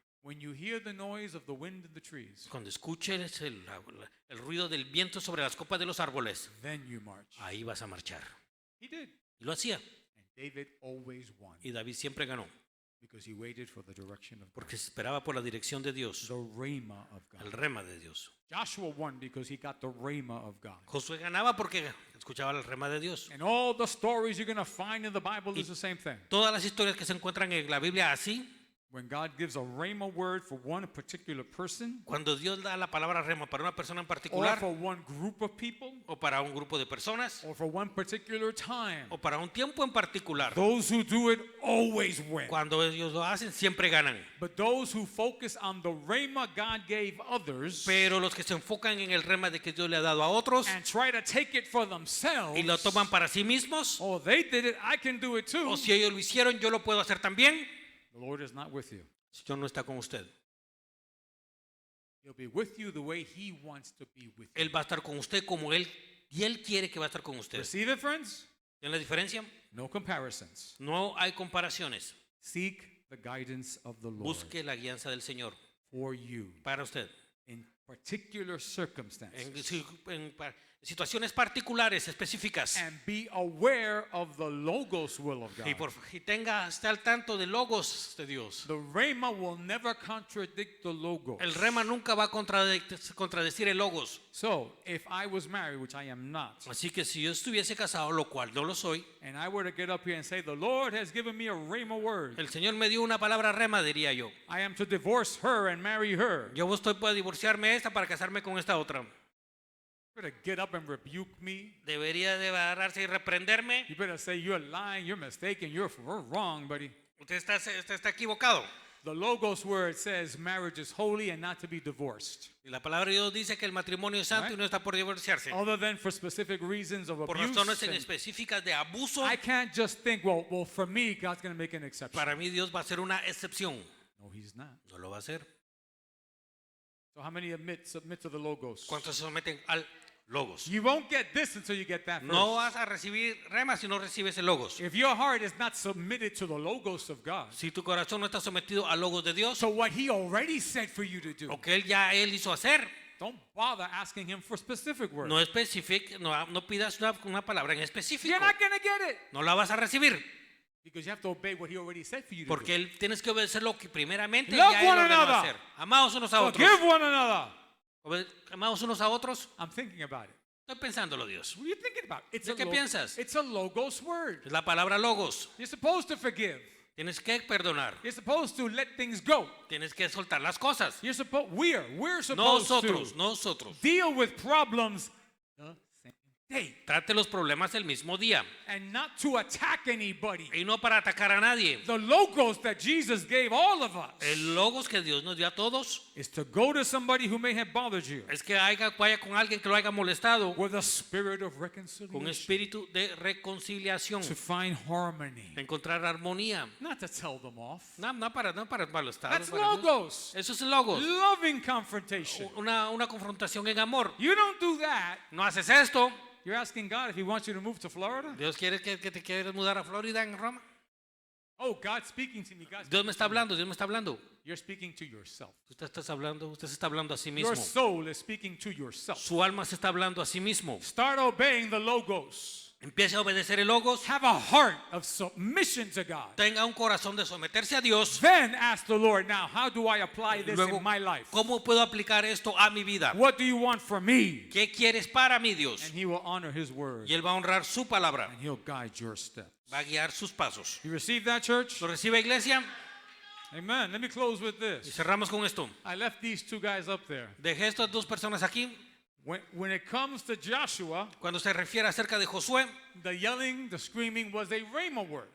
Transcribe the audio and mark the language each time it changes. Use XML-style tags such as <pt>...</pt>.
<en>When you hear the noise of the wind in the trees,</en> <es>Cuando escuches el ruido del viento sobre las copas de los árboles,</es> <en>then you march.</en> <es>ahí vas a marchar.</es> <en>He did.</en> <es>Y lo hacía.</es> <en>And David always won</en> <es>Y David siempre ganó,</es> <en>because he waited for the direction of God,</en> <es>porque se esperaba por la dirección de Dios,</es> <en>the rhema of</en> <es>el</es> <en>God.</en> <es>rema de Dios.</es> <en>Joshua won because he got the rhema of God.</en> <es>Josué ganaba porque escuchaba el rema de Dios.</es> <en>And all the stories you're going to find in the Bible is the same thing.</en> <es>Todas las historias que se encuentran en la Biblia así,</es> <en>When God gives a rhema word for one particular person</en> <es>cuando Dios da la palabra rema para una persona en</es> <en>or</en> <es>particular,</es> <en>for one group of people</en> <es>o para un grupo de personas,</es> <en>or for one particular time,</en> <es>o para un tiempo en particular,</es> <en>those who do it always win.</en> <es>cuando ellos lo hacen siempre ganan.</es> <en>But those who focus on the rhema God gave others</en> <es>Pero los que se enfocan en el rema de que Dios le ha dado a otros</es> <en>and try to take it for themselves,</en> <es>y lo toman para sí mismos,</es> <en>oh, they did it, I can do it too.</en> <es>o si ellos lo hicieron, yo lo puedo hacer también.</es> <en>The Lord is not with you.</en> <es>Si Dios no está con usted,</es> <en>He'll be with you the way He wants to be with you.</en> <es>Él va a estar con usted como Él, y Él quiere que va a estar con usted.</es> <en>Receive it, friends?</en> <es>¿Tienen la diferencia?</es> <en>No comparisons.</en> <es>No hay comparaciones.</es> <en>Seek the guidance of the Lord</en> <es>Busque la guianza del Señor</es> <en>for you</en> <es>para usted.</es> <en>in particular circumstances.</en> <es>En situaciones particulares, específicas.</es> <en>And be aware of the Logos will of God.</en> <es>Y esté al tanto de logos de Dios.</es> <en>The Rhema will never contradict the Logos.</en> <es>El rema nunca va a contradecir el logos.</es> <en>So, if I was married, which I am not,</en> <es>Así que si yo estuviese casado, lo cual no lo soy,</es> <en>and I were to get up here and say, the Lord has given me a Rhema word,</en> <es>el Señor me dio una palabra rema, diría yo.</es> <en>I am to divorce her and marry her.</en> <es>Yo estoy para divorciarme esta para casarme con esta otra.</es> <en>You better get up and rebuke me.</en> <es>Debería de agarrarse y reprenderme.</es> <en>You better say, you're lying, you're mistaken, you're wrong, buddy.</en> <es>Usted está equivocado.</es> <en>The Logos word says marriage is holy and not to be divorced.</en> <es>Y la palabra de Dios dice que el matrimonio es santo y no está por divorciarse.</es> <en>Other than for specific reasons of</en> <es>Por</es> <en>abuse.</en> <es>razones</es> <en>and</en> <es>específicas de abuso,</es> <en>I can't just think, well, for me, God's going to make an exception.</en> <es>para mí Dios va a hacer una excepción.</es> <en>No, He's not.</en> <es>No lo va a hacer.</es> <en>So how many submit to the Logos?</en> <es>¿Cuántos se someten al logos?</es> <en>You won't get this until you get that first.</en> <es>No vas a recibir rema si no recibes el logos.</es> <en>If your heart is not submitted to the Logos of God,</en> <es>Si tu corazón no está sometido al logos de Dios,</es> <en>so what He already said for you to do,</en> <es>lo que él hizo hacer,</es> <en>don't bother asking Him for specific words.</en> <es>no pidas una palabra en específico.</es> <en>You're not going to get it</en> <es>No la vas a recibir,</es> <en>because you have to obey what He already said for you to</en> <es>porque él tienes que obedecer lo que primeramente</es> <en>Love</en> <es>ya él</es> <en>one</en> <es>ordenó</es> <en>another.</en> <es>hacer. Amados unos a otros.</es> <en>Forgive one another.</en> <es>Amados unos a otros.</es> <en>I'm thinking about it.</en> <es>Estoy pensándolo, Dios.</es> <en>What are you thinking about? It's</en> <es>¿De qué piensas?</es> <en>It's a Logos word.</en> <es>Es la palabra logos.</es> <en>You're supposed to forgive.</en> <es>Tienes que perdonar.</es> <en>You're supposed to let things go.</en> <es>Tienes que soltar las cosas.</es> <en>We're supposed</en> <es>Nosotros.</es> <en>to deal with problems the same day</en> <es>Trate los problemas el mismo día</es> <en>and not to attack anybody.</en> <es>y no para atacar a nadie.</es> <en>The Logos that Jesus gave all of us</en> <es>El logos que Dios nos dio a todos</es> <en>is to go to somebody who may have bothered you</en> <es>es que vaya con alguien que lo haya molestado</es> <en>with a spirit of</en> <es>con</es> <en>reconciliation</en> <es>espíritu de reconciliación,</es> <en>to find harmony,</en> <es>encontrar armonía.</es> <en>not to tell them off.</en> <es>No para molestar.</es> <en>That's</en> <es>para Dios.</es> <en>Logos.</en> <es>Eso es logos.</es> <en>Loving confrontation.</en> <es>Una confrontación en amor.</es> <en>You don't do that.</en> <es>No haces esto.</es> <en>You're asking God if He wants you to move to Florida?</en> <es>Dios quiere que te quieres mudar a Florida, en Roma.</es> <en>Oh, God's speaking to me.</en> <es>Dios me está hablando.</es> <en>You're speaking to yourself.</en> <es>Usted se está hablando a sí</es> <en>Your</en> <es>mismo.</es> <en>soul is speaking to yourself.</en> <es>Su alma se está hablando a sí mismo.</es> <en>Start obeying the Logos.</en> <es>Empiece a obedecer el logos.</es> <en>Have a heart of submission to God.</en> <es>Tenga un corazón de someterse a Dios.</es> <en>Then ask the Lord, now, how do I apply this</en> <es>Luego,</es> <en>in my life?</en> <es>¿cómo puedo aplicar esto a mi vida?</es> <en>What do you want from me?</en> <es>¿Qué quieres para mí, Dios?</es> <en>And He will honor His word.</en> <es>Y Él va a honrar su palabra.</es> <en>And He'll guide your steps.</en> <es>Va a guiar sus pasos.</es> <en>You receive that, church?</en> <es>¿Lo recibe, iglesia?</es> <en>Amen. Let me close with</en> <es>Y</es> <en>this.</en> <es>cerramos con esto.</es> <en>I left these two guys up there.</en> <es>Dejé estas dos personas aquí.</es> <en>When it comes to Joshua,</en> <es>Cuando se refiere acerca de Josué,</es> <en>the yelling, the screaming was a rhema word.</en>